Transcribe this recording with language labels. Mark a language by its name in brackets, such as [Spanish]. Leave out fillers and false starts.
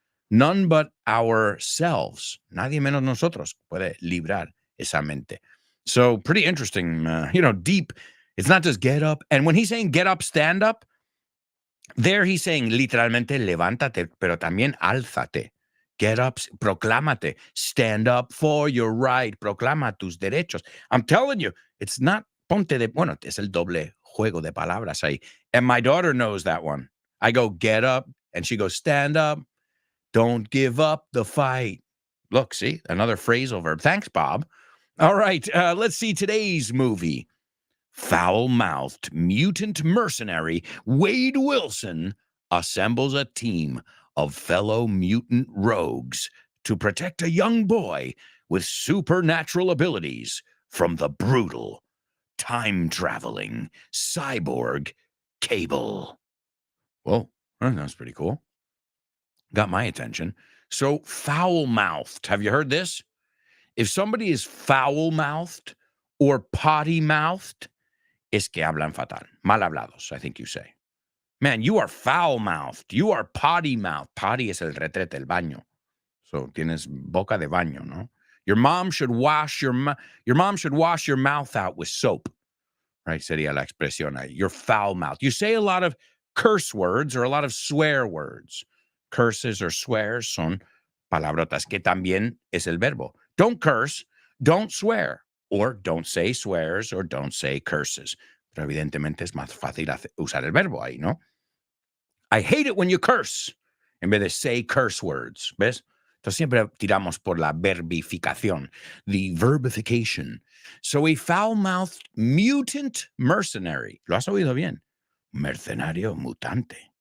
[English] None but ourselves, [Spanish] nadie menos nosotros, puede librar esa mente. [English] So pretty interesting, deep. It's not just get up. And when he's saying get up, stand up, there he's saying [Spanish] literalmente levántate, pero también álzate. [English] Get up, [Spanish] proclámate, [English] stand up for your right, [Spanish] proclama tus derechos. [English] I'm telling you, it's not [Spanish] ponte de, bueno, es el doble juego de palabras ahí. [English] And my daughter knows that one. I go get up, and she goes stand up. Don't give up the fight. Look, see, another phrasal verb. Thanks, Bob. All right, let's see today's movie. Foul-mouthed mutant mercenary Wade Wilson assembles a team of fellow mutant rogues to protect a young boy with supernatural abilities from the brutal, time-traveling cyborg Cable. Well, that's pretty cool. Got my attention. So, foul-mouthed. Have you heard this? If somebody is foul-mouthed or potty-mouthed, [Spanish] es que hablan fatal. Mal hablados, [English] I think you say. Man, you are foul-mouthed. You are potty-mouthed. [Spanish] Potty es el retrete, el baño. So, tienes boca de baño, no? [English] Your mom should wash your mouth out with soap. Right? [Spanish] Sería la expresión ahí. [English] You're foul-mouthed. You say a lot of curse words or a lot of swear words. Curses or swears [Spanish] son palabrotas, que también es el verbo. [English] Don't curse, don't swear, or don't say swears, or don't say curses. [Spanish] Pero evidentemente es más fácil usar el verbo ahí, ¿no? [English] I hate it when you curse, en vez de say curse words, [Spanish] ¿ves? Entonces siempre tiramos por la verbificación, the verbification. [English] So a foul-mouthed mutant mercenary, [Spanish] lo has oído bien, mercenario mutante.